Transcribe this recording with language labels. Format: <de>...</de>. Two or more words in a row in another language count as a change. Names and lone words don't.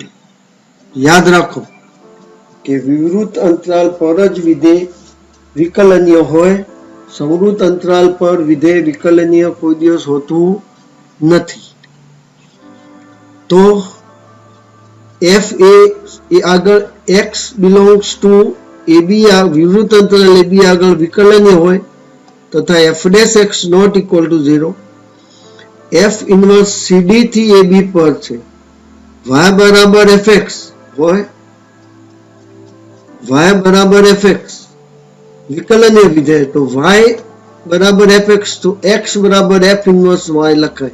<gu>યાદ રાખો કે વિવૃત અંતરાલ પર જ વિધેય વિકલનીય હોય. સંવૃત્ત અંતરાલ પર વિધેય વિકલનીય કોઈ દિવસ હોતું નથી. તો f એ આગળ</gu> <en>x belongs to ab,</en> <gu>વિવૃત અંતરાલ ab આગળ વિકલનીય હોય તથા</gu> <en>f dash x not equal to 0.</en> <gu>f ઇન્વર્સ cd થી ab પર છે, y બરાબર fx હોય, y બરાબર fx વિકલનીય વિધેય, તો y બરાબર fx, તો x બરાબર f ઇન્વર્સ y લખાય.</gu>